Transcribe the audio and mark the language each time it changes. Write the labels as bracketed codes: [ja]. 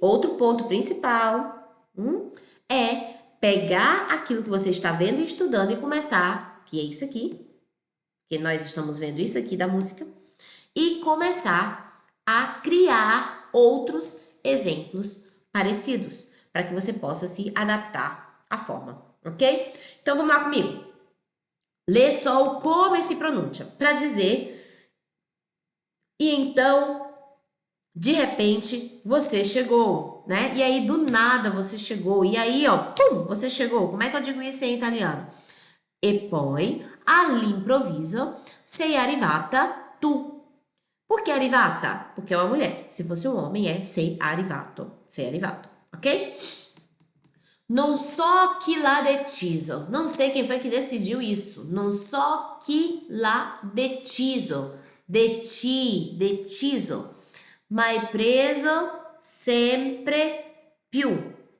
[pt] outro ponto principal é pegar aquilo que você está vendo e estudando e começar, que é isso aqui, que nós estamos vendo isso aqui da música, e começar a criar outros exemplos parecidos, para que você possa se adaptar à forma, ok? Então vamos lá comigo. Lê só o como se pronuncia, para dizer, e então, de repente, você chegou, né? E aí, do nada, você chegou, e aí, ó, pum, você chegou. Como é que eu digo isso em italiano? [it] E poi, all'improvviso, sei arrivata tu. [pt] Por que arrivata? Porque é uma mulher. Se fosse um homem, é [it] sei arrivato, [pt] ok? [it] Non so chi l'ha deciso. [pt] Não sei quem foi que decidiu isso. [it] Non so chi l'ha deciso. Deciso. Mai preso sempre più.